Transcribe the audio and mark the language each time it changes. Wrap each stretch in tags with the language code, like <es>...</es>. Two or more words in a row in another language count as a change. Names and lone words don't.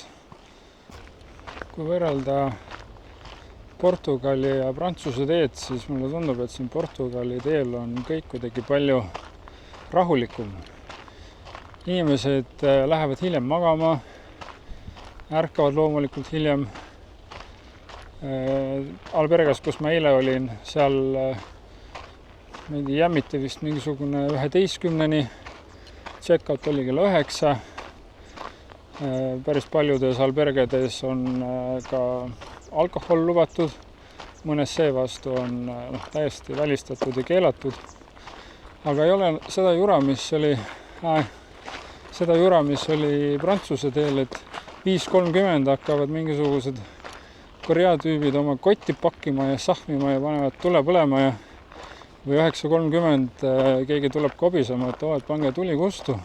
<et>Kui võrrelda Portugali ja Prantsuse teed, siis mulle tundub, et siin Portugali teel on kõik kuidagi palju rahulikum. Inimesed lähevad hiljem magama, ärkavad loomulikult hiljem. Albergas, kus ma eile olin, seal jämmiti vist mingisugune 11-ni, check-out oli kell 9. Päris paljudes albergades on ka alkohol lubatud, mõnes seevastu on täiesti välistatud ja keelatud. Aga ei ole seda jura, mis oli Prantsuse teel, et 5.30 hakkavad mingisugused Korea tüübid oma kotti pakkima ja sahmima ja panevad tule põlema ja või 9.30 keegi tuleb kobisema, et pange tuli kustu.</et>